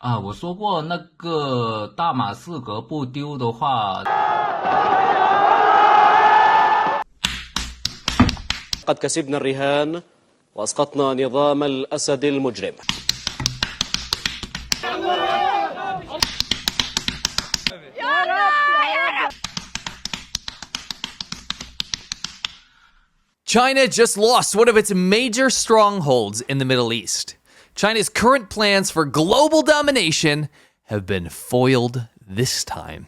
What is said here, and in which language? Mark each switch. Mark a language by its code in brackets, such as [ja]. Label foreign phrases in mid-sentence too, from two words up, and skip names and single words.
[zh] 啊，我说过那个大马士革不丢的话， [ar] قد كسبنا الرهان وأسقطنا نظام الأسد المجرم. [en] China just lost one of its major strongholds in the Middle East. China's current plans for global domination have been foiled this time.